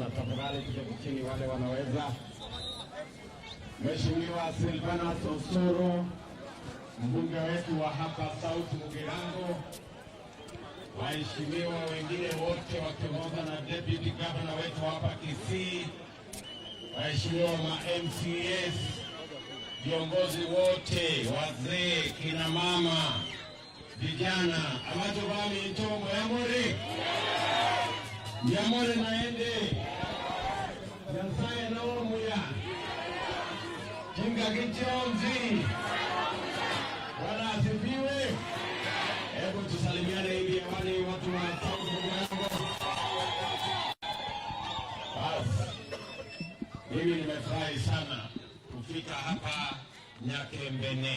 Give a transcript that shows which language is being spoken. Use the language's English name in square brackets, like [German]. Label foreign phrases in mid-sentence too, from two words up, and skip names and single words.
[Swahili] Tafadhali tuketi chini wale wanaweza. Mheshimiwa Silvanus Osoro, mbunge wetu wa hapa South Mugirango, waheshimiwa wengine wote wakiongozwa na [English] Deputy Governor [Swahili] wetu hapa Kisii, waheshimiwa ma MCS, viongozi wote, wazee, kina mama, vijana, [Gusii] amacho bami ntongo yamuri. Yamore naende Nyasaye na omuya Kinga kichonzi [Swahili] Bwana asifiwe. Hebu tusalimiane hivi wale watu wa South Mugirango. Basi mimi nimefurahi sana kufika hapa Nyakembene.